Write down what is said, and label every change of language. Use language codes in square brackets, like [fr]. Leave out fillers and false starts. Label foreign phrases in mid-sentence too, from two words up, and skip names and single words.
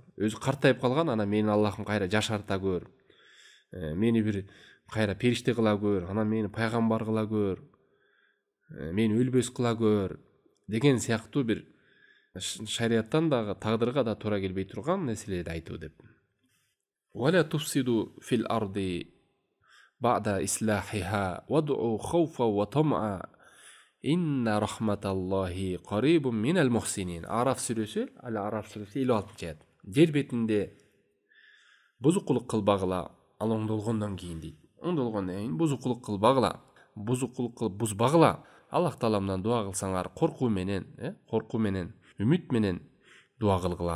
[ky] Өзү картайып калган, анан менин Аллахым кайра жашарта көр, мени бир кайра периште кыла көр, анан мени пайгамбар кыла көр, мени өлбөс кыла көр деген сыяктуу бир шарияттан дагы тагдырга да туура келбей турган нерселерди айтуу деп. [ar] ولا تفسدوا في الأرض بعد إصلاحها وادعوه خوفا وطمعا إن رحمت الله قريب من المحسنين. [ky] Араф сүрөсү, Араф сүрөсү 56 аят. Жер бетинде бузукулук кылбагыла, ал оңдолгондон кийин дейт. Оңдолгондон кийин бузукулук кылбагыла, бузукулук кылып бузбагыла. Аллах Тааламдан дуа кылсаңар коркуу менен, үмүт менен дуа кылгыла.